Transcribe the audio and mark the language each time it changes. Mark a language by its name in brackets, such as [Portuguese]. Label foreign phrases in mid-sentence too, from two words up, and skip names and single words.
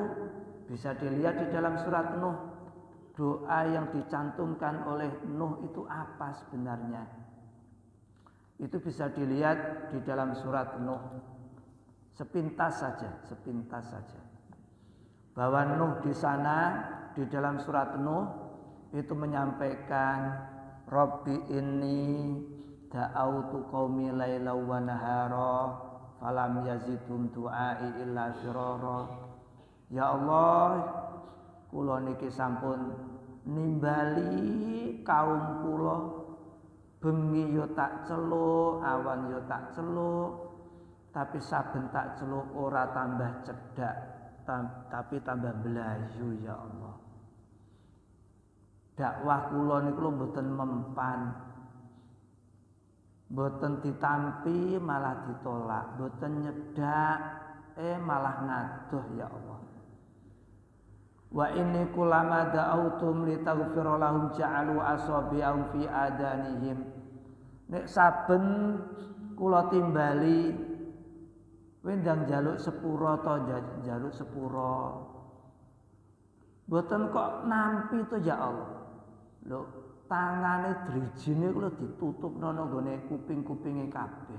[Indonesian] Bisa dilihat di dalam surat Nuh. Doa yang dicantumkan oleh Nuh itu apa sebenarnya? Itu bisa dilihat di dalam surat Nuh. Sepintas saja. Bahwa Nuh di sana, di dalam surat Nuh itu menyampaikan, [Arabic] رب إني دعوت قومي ليلا ونهارا فلم يزدهم دعائي إلا فرارا. يا الله, [Javanese] kula niki sampun nimbali kaum kula, bengi yo tak celuk, awan yo tak celuk, tapi saben tak celuk ora tambah cedak, tapi tambah belayu [Arabic] يا الله. [Javanese] Dakwah kula niku mboten mempan, mboten ditampi malah ditolak, mboten nyedak malah ngadoh [Arabic] يا الله. وإني كلما دعوتهم لتغفر لهم جعلوا أصابعهم في آذانهم. [Javanese] Nek saben kula timbali wendang jaluk sepura to jaluk sepura, mboten kok nampi to [Arabic] يا الله. [Javanese] Lho, tangane drijine kula ditutupno nggone kuping-kupinge kabeh.